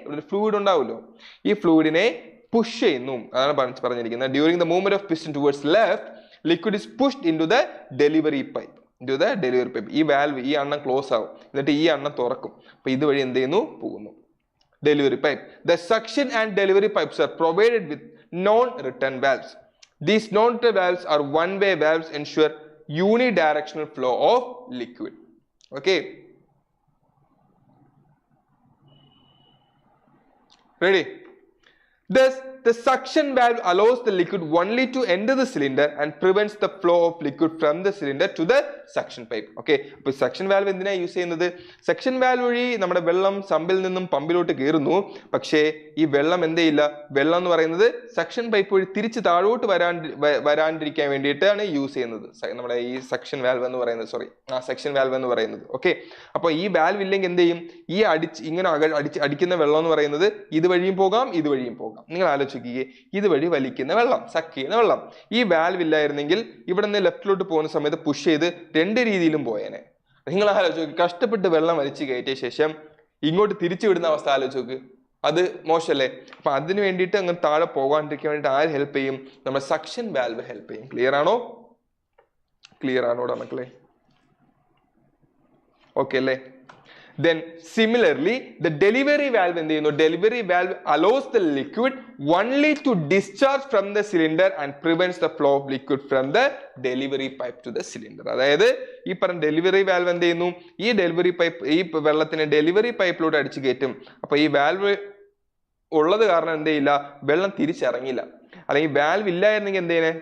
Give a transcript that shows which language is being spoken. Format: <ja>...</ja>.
<ml>Fluid ഉണ്ടാവുമല്ലോ, ഈ ഫ്ലൂയിഡിനെ push ചെയ്യുന്നു. അതാണ് പറഞ്ഞിരിക്കുന്നത്.</ml> <en>During the movement of piston towards left liquid is pushed into the delivery pipe.</en> <ml>ഈ വാൽവ്, ഈ അണ്ണം ക്ലോസ് ആവും, എന്നിട്ട് ഈ അണ്ണം തുറക്കും. അപ്പൊ ഇതുവഴി എന്ത് ചെയ്യുന്നു, പോകുന്നു delivery pipe.</ml> <en>The suction and delivery pipes are provided with non-return valves. These non-return valves are one-way valves, ensure unidirectional flow of liquid. Okay, ready? Thus, the suction valve allows the liquid only to enter the cylinder and prevents the flow of liquid from the cylinder to the suction pipe.</en> <ml>Okay, അപ്പോൾ section valve എന്തിനാ use ചെയ്യുന്നത്? Section valve വഴി നമ്മുടെ വെള്ളം സമ്പിൽ നിന്നും പമ്പിലോട്ട് കയറുന്നു. പക്ഷേ ഈ വെള്ളം എന്ത് ചെയ്യില്ല, വെള്ളം എന്ന് പറയുന്നത് സെക്ഷൻ പൈപ്പ് വഴി തിരിച്ച് താഴോട്ട് വരാണ്ടിരിക്കാൻ വേണ്ടിയിട്ടാണ് യൂസ് ചെയ്യുന്നത് നമ്മുടെ ഈ സെക്ഷൻ വാൽവ് എന്ന് പറയുന്നത്. സെക്ഷൻ വാൽവ് എന്ന് പറയുന്നത്. ഓക്കെ, അപ്പോൾ ഈ വാൽവ് ഇല്ലെങ്കിൽ എന്ത് ചെയ്യും, ഈ ഇങ്ങനെ അടിക്കുന്ന വെള്ളം എന്ന് പറയുന്നത് ഇതുവഴിയും പോകാം, ഇതുവഴിയും പോകാം. നിങ്ങൾ ആലോചിക്കുകയെ, ഇതുവഴി വലിക്കുന്ന വെള്ളം, സക്ക് ചെയ്യുന്ന വെള്ളം. ഈ വാൽവ് ഇല്ലായിരുന്നെങ്കിൽ ഇവിടെ നിന്ന് ലെഫ്റ്റിലോട്ട് പോകുന്ന സമയത്ത് പുഷ് ചെയ്ത് രണ്ട് രീതിയിലും പോയേനെ. നിങ്ങൾ ആലോചിക്കുക, കഷ്ടപ്പെട്ട് വെള്ളം വലിച്ചു കയറ്റിയ ശേഷം ഇങ്ങോട്ട് തിരിച്ചു വിടുന്ന അവസ്ഥ ആലോചിക്കുക, അത് മോശമല്ലേ? അപ്പൊ അതിന് വേണ്ടിയിട്ട് അങ്ങനെ താഴെ പോകാണ്ടിരിക്കാൻ വേണ്ടിയിട്ട് ആര് ഹെൽപ്പ് ചെയ്യും? നമ്മുടെ സക്ഷൻ വാൽവ് ഹെൽപ്പ് ചെയ്യും. ക്ലിയർ ആണോ? ക്ലിയർ ആണോടാ മക്കളെ? ഓക്കെ അല്ലേ?</ml> <en>Then similarly the delivery valve</en> <ml>എന്ത് ചെയ്യുന്നു?</ml> <en>Delivery valve allows the liquid only to discharge from the cylinder and prevents the flow of liquid from the delivery pipe to the cylinder.</en> <ml>അതായത് ഈ പറഞ്ഞ delivery valve എന്ത് ചെയ്യുന്നു? ഈ delivery pipe ഈ വെള്ളത്തിനെ ഡെലിവറി പൈപ്പിലൂടെ അടിച്ചു കയറ്റും. അപ്പൊ ഈ വാൽവ് ഉള്ളത് കാരണം എന്ത് ചെയ്യില്ല? വെള്ളം തിരിച്ചിറങ്ങില്ല. അല്ലെങ്കിൽ വാൽവ് ഇല്ലായിരുന്നെങ്കിൽ എന്ത് ചെയ്യുന്നേ?</ml>